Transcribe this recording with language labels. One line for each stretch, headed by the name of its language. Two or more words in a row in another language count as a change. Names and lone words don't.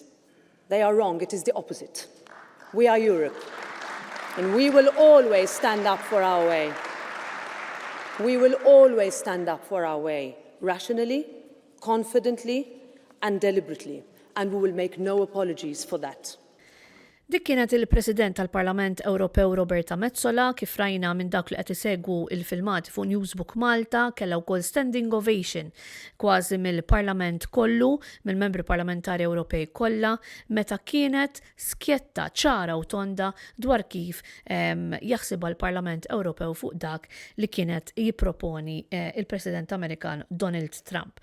English: They are wrong. It is the opposite. We are Europe, and we will always stand up for our way. We will always stand up for our way, rationally, confidently, and deliberately, and we will make no apologies for that.
Maltese: Dik kienet il-President tal-Parlament Ewropew Roberta Metsola, kif rajna minn dak li qed isegwu il-filmati fuq Newsbook Malta, kellha wkoll
English: standing ovation
Maltese: kważi mill-Parlament kollu, mill-membri parlamentari Ewropej kollha, meta kienet skjetta ċara u tonda dwar kif jaħsibha l-Parlament Ewropew fuq dak li kienet jipproponi il-President Amerikan Donald Trump.